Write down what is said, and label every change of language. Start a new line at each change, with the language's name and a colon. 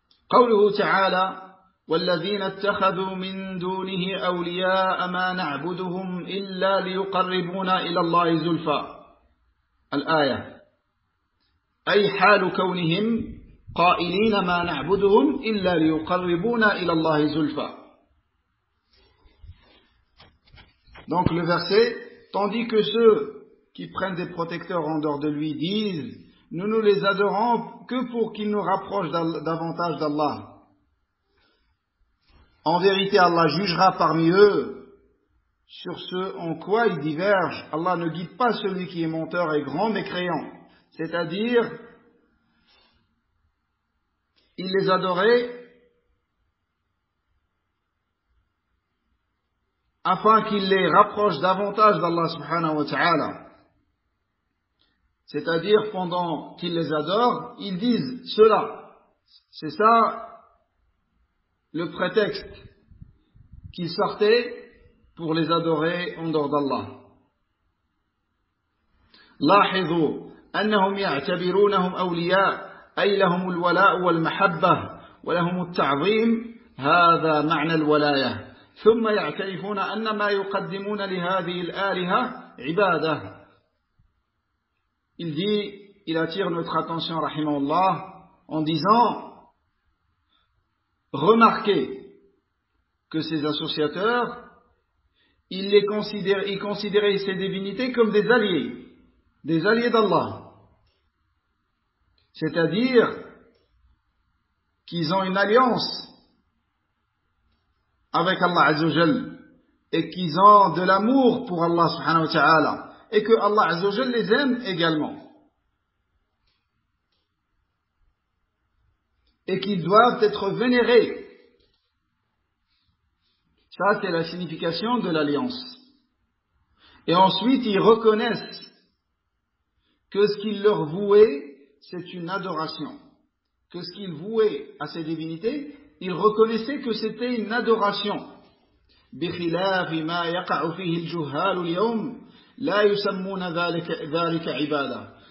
Arabic: قوله تعالى والذين اتخذوا من دونه أولياء ما نعبدهم إلا ليقربونا إلى الله زلفى الآية أي حال كونهم قائلين ما نعبدهم إلا ليقربونا إلى الله زلفى.
French: Donc le verset, tandis que ceux qui prennent des protecteurs en dehors de lui disent nous ne les adorons que pour qu'ils nous rapprochent davantage d'Allah. En vérité, Allah jugera parmi eux sur ce en quoi ils divergent. Allah ne guide pas celui qui est menteur et grand mécréant. C'est-à-dire, ils les adoraient afin qu'ils les rapprochent davantage d'Allah subhanahu wa ta'ala. C'est-à-dire, pendant qu'ils les adorent, ils disent cela. C'est ça le prétexte qu'ils sortaient pour les adorer en dehors d'Allah.
Arabic: لاحظوا أنهم يعتبرونهم أولياء أي لهم الولاء والمحبة ولهم التعظيم هذا معنى الولاية ثم يعترفون أن ما يقدمون لهذه الآلهة عبادة.
French: Il dit, il attire notre attention, rahimahullah, en disant, remarquez que ces associateurs, ils considéraient ces divinités comme des alliés d'Allah. C'est-à-dire qu'ils ont une alliance avec Allah Azza wa Jal et qu'ils ont de l'amour pour Allah subhanahu wa ta'ala et que Allah Azza wa Jal les aime également. Et qu'ils doivent être vénérés. Ça, c'est la signification de l'alliance. Et ensuite, ils reconnaissent que ce qu'ils leur vouaient, c'est une adoration. Que ce qu'ils vouaient à ces divinités, ils reconnaissaient que c'était une adoration.
Arabic: بخلاف ما يقع فيه الجهال اليوم لا يسمون ذلك عبادة.